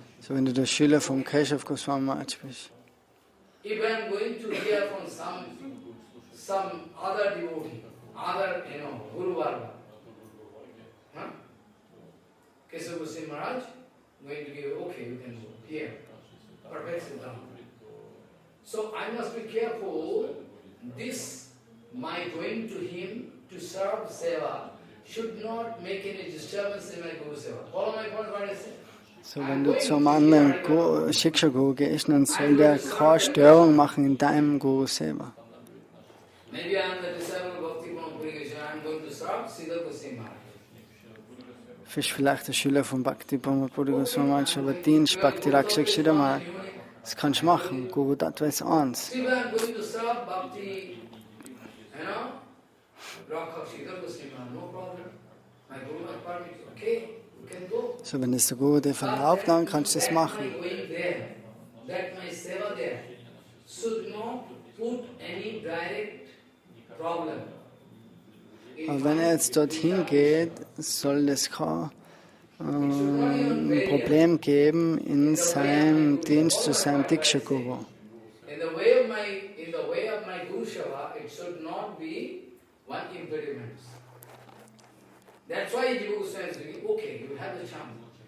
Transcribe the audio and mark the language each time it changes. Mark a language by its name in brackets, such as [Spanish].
[German] So, wenn du der Schüler vom Keshav Goswami Maharaj bist, [English] if I am going to hear from some other devotee, other, Guru Varga, Keshav Goswami Maharaj, going to give, okay, you can go here, perfect Siddhanta. So I must be careful, this, my going to him to serve Seva, should not make any disturbance in my Guru Seva. Follow my point, what I say? [German] so wenn du zum anderen Shiksha-Guru gehst, dann soll der keine Störung machen in deinem Guru Seva. [English] Maybe I am the disciple of Bhakti Purigesha, I am going to serve Siddha Goswami Maharaj. [German] Du bist vielleicht der Schüler von Bhakti Goswami Maharaj, aber dienst Bhakti Rakshakshita Maharaj. Das kannst du machen. Guru Tattva ist eins. [English] If I am going to serve Bhakti, Rakshakshita Goswami Maharaj, no problem. My Guru has permitted, okay, you can go. [German] So, wenn es der Guru dir erlaubt, dann kannst du das machen. [English] That my seva there should not put any direct problem. [German] Aber wenn er jetzt dorthin geht, soll es kein Problem geben in seinem Dienst zu seinem Diksha-Guru. [English] In the way of my Guru Seva, it should not be one impediment. That's why Jiva Goswami is saying, okay, you have the chance.